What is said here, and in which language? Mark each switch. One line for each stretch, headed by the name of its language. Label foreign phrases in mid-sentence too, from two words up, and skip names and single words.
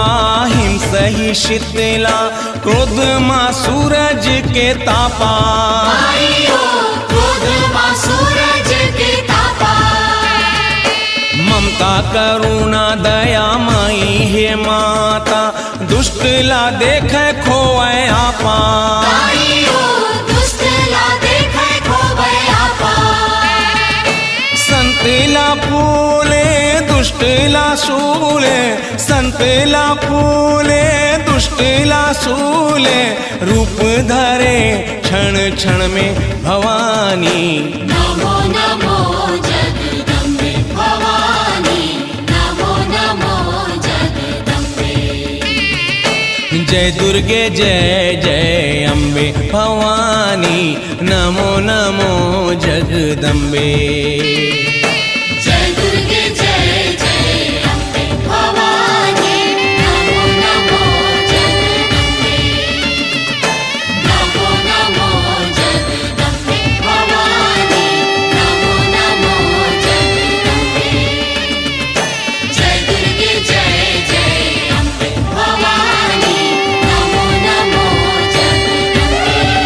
Chhattisgarhi: हिंस ही शीतला, क्रोध माँ सूरज के तापा। आइयो क्रोध माँ सूरज के तापा, ममता करुणा दया माई हे माता, दुष्ट ला देख खोए आपा। आइयो दुष्ट ला देखे खोबै आपा, संत ला फूले दुष्ट ला सूले, संत ला फूले दुष्ट ला सूले, रूप धरे क्षण क्षण में भवानी।
Sanskrit: नमो नमो जगदम्बे भवानी, नमो नमो जगदम्बे। जय दुर्गे जय जय अम्बे भवानी, नमो नमो जगदम्बे। जय दुर्गे जय जय अम्बे भवानी, नमो नमो जगदम्बे। नमो नमो जगदम्बे भवानी, नमो नमो जगदम्बे। जय दुर्गे जय जय अम्बे भवानी, नमो नमो जगदम्बे।